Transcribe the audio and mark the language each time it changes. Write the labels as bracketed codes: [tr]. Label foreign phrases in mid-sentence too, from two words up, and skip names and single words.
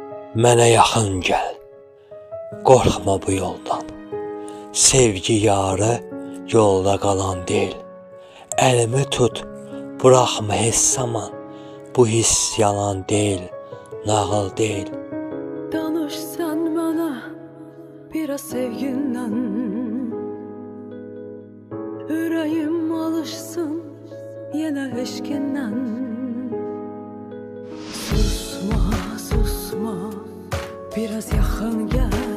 [az] Mənə yaxın gəl, qorxma bu yoldan. Sevgi yarı yolda qalan deyil. Əlimi tut, buraxma heç zaman. Bu hiss yalan deyil, nağıl deyil. [tr] Danış sen bana biraz sevginden. Yüreğim alışsın yine eşkinden. Susma, susma, biraz yakın gel.